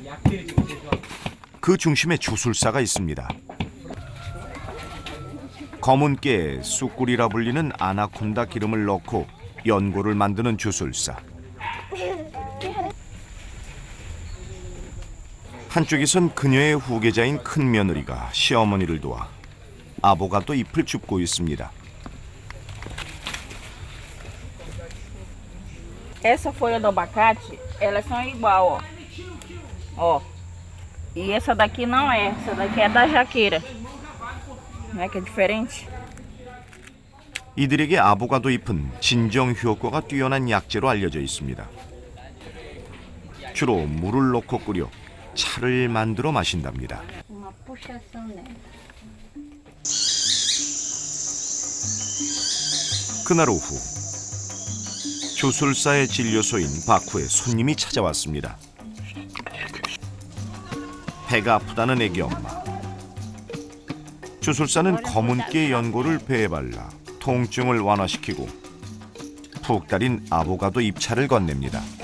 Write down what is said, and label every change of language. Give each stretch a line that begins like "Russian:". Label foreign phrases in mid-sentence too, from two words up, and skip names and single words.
Korean: 그 중심에 주술사가 있습니다. 검은 깨에 쑥꿀이라 불리는 아나콘다 기름을 넣고 연고를 만드는 주술사. 한쪽에선 그녀의 후계자인 큰 며느리가 시어머니를 도와 아보가도 잎을 줍고 있습니다.
Portuguese: Essa folha do abacate, elas são igual, ó. Ó. E essa daqui não é, essa daqui é da jaqueira. Não é que é diferente?
Korean: 이들에게 아보가도 잎은 진정 효과가 뛰어난 약재로 알려져 있습니다. 주로 물을 넣고 끓여 차를 만들어 마신답니다.
Portuguese: Uma puxação nela.
Korean: 그날 오후 주술사의 진료소인 바쿠에 손님이 찾아왔습니다. 배가 아프다는 애기 엄마. 주술사는 검은 깨 연고를 배에 발라 통증을 완화시키고 푹 달인 아보가도 잎차를 건넵니다.